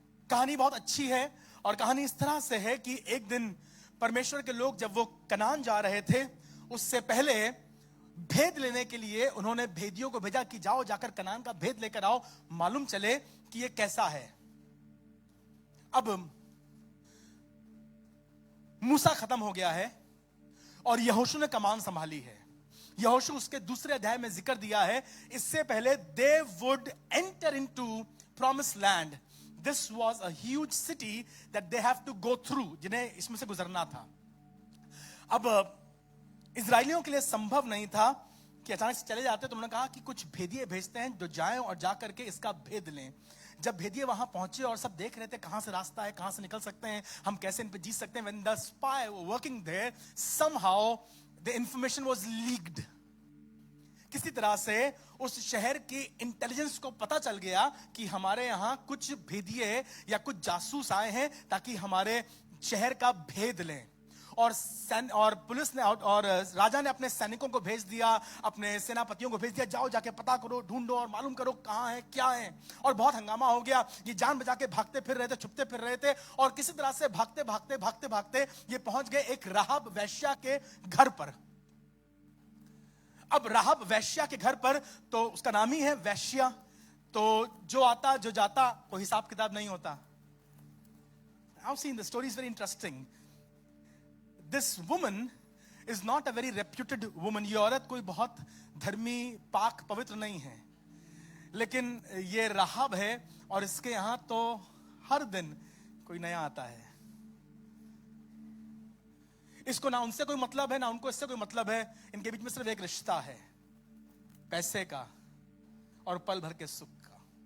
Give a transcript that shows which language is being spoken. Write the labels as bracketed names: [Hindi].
[Hindi] कहानी बहुत अच्छी है और कहानी इस तरह से है कि एक दिन परमेश्वर के लोग जब वो कनान जा रहे थे, उससे पहले भेद लेने के लिए उन्होंने भेदियों को भेजा कि जाओ, जाकर कनान का भेद लेकर आओ, मालूम चले कि ये कैसा है। अब मूसा खत्म हो गया है और यहोशू ने कमान संभाली है। यहोशू उसके दूसरे अध्याय में जिक्र दिया है, इससे पहले [English] they would enter into promise land, This was a huge city that they have to go through, [Hindi] जिन्हें इसमें से गुजरना था. अब इजरायलियों के लिए संभव नहीं था कि अचानक से चले जाते. तो उन्होंने कहा कि कुछ भेदिए भेजते हैं जो जाएं और जा करके इसका भेद लें. जब भेदिए वहां पहुंचे और सब देख रहे थे कहां से रास्ता है, कहां से निकल सकते हैं, हम कैसे इन पे जीत सकते हैं. [English] When the spy were working there, somehow the information was leaked. [Hindi] किसी तरह से उस शहर की इंटेलिजेंस को पता चल गया कि हमारे यहां कुछ भेदिए या कुछ जासूस आए हैं ताकि हमारे शहर का भेद लें. और पुलिस ने और राजा ने अपने सैनिकों को भेज दिया, अपने सेनापतियों को भेज दिया, जाओ जाके पता करो, ढूंढो और मालूम करो कहां है, क्या है. और बहुत हंगामा हो गया. ये जान बचा के भागते फिर रहे थे, छुपते फिर रहे थे. और किसी तरह से भागते भागते भागते भागते ये पहुंच गए एक राहब वैश्या के घर पर. अब राहब वैश्या के घर पर, तो उसका नाम ही है वैश्या. तो जो आता जो जाता, कोई हिसाब किताब नहीं होता. [English] I've seen the story is very interesting. This woman is not a very reputed woman. [Hindi] ये औरत कोई बहुत धर्मी, पाक, पवित्र नहीं है. लेकिन ये राहब है और इसके यहां तो हर दिन कोई नया आता है. इसको ना उनसे कोई मतलब है, ना उनको इससे कोई मतलब है. इनके बीच में सिर्फ एक रिश्ता है, पैसे का और पल भर के सुख का.